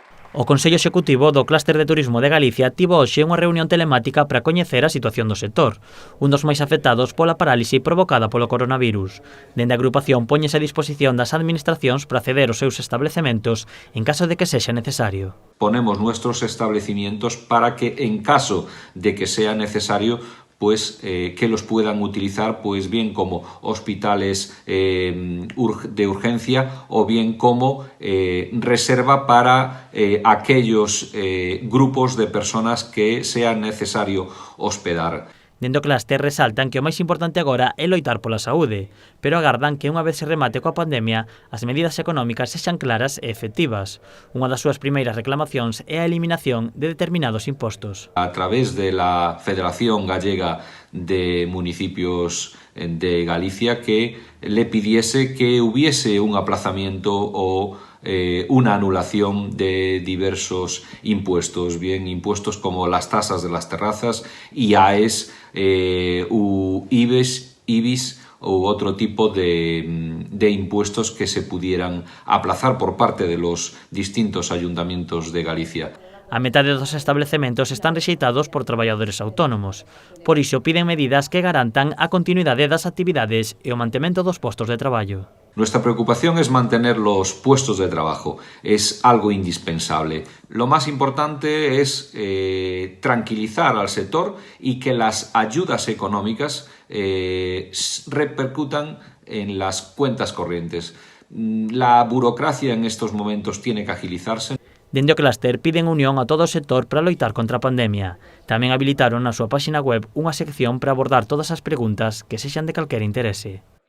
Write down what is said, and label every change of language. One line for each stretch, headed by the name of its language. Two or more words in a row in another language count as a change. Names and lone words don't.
Galician: O Consello Executivo do Clúster de Turismo de Galicia tivo hoxe unha reunión telemática para coñecer a situación do sector, un dos máis afectados pola parálise provocada polo coronavirus. Dende a agrupación póñese a disposición das administracións para ceder os seus establecementos en caso de que sexa necesario.
Spanish: Ponemos nuestros establecimientos para que en caso de que sea necesario que los puedan utilizar bien como hospitales de urgencia o bien como reserva para aquellos grupos de personas que sea necesario hospedar.
Galician: Dende o clúster resaltan que o máis importante agora é loitar pola saúde, pero agardan que unha vez se remate coa pandemia, as medidas económicas sexan claras e efectivas. Unha das súas primeiras reclamacións é a eliminación de determinados impostos.
Spanish: A través de la Federación Gallega de Municipios de Galicia que le pidiese que hubiese un aplazamiento o una anulación de diversos impuestos, bien impuestos como las tasas de las terrazas, IAES, IBIS u otro tipo de impuestos que se pudieran aplazar por parte de los distintos ayuntamientos de Galicia.
Galician: A metade dos establecementos están rexeitados por traballadores autónomos. Por iso piden medidas que garantan a continuidade das actividades e o mantemento dos postos de traballo.
Spanish: Nuestra preocupación es mantener los puestos de trabajo, es algo indispensable. Lo más importante es tranquilizar al sector y que las ayudas económicas repercutan en las cuentas corrientes. La burocracia en estos momentos tiene que agilizarse.
Galician: Dende o clúster piden unión a todo o sector para loitar contra a pandemia. Tamén habilitaron na súa páxina web unha sección para abordar todas as preguntas que sexan de calquera interese.